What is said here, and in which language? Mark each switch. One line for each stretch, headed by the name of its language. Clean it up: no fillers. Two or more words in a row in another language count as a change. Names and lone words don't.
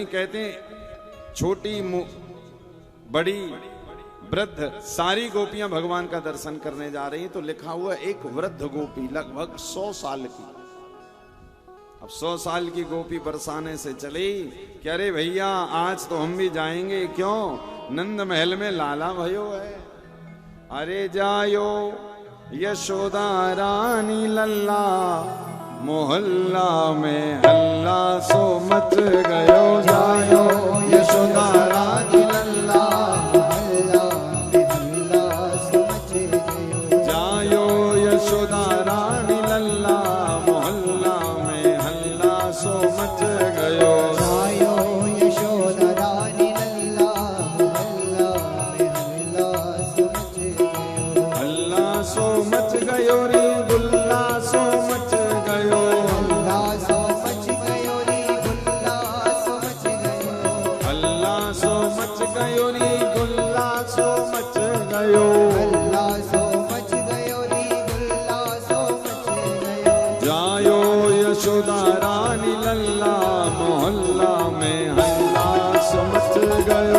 Hindi: कहते छोटी बड़ी वृद्ध सारी गोपियां भगवान का दर्शन करने जा रही हैं। तो लिखा हुआ एक वृद्ध गोपी लगभग 100 साल की, अब 100 साल की गोपी बरसाने से चली कि अरे भैया आज तो हम भी जाएंगे, क्यों?
Braj: नंद महल में लाला भयो है। अरे जायो यशोदा रानी लल्ला, मोहल्ला में हल्ला सो मच गयो। जायो यशोदा रानी लल्ला, मोहल्ला में हल्ला सो मच गयो। जायो यशोदा रानी लल्ला, मोहल्ला में हल्ला सो मच गयो। जायो यशोदा रानी लल्ला, मोहल्ला में हल्ला सो मच गयो। हल्ला सो मच गयो रे गुल्ला सो मच गयो। हल्ला सो मच गयो रे गुल्ला सो मच गयो। हल्ला सो मच गयो रे गुल्ला सो मच गयो। हल्ला सो मच गयो रे गुल्ला सो मच गयो। जायो यशोदा रानी लल्ला, मोहल्ला में हल्ला सो मच गयो।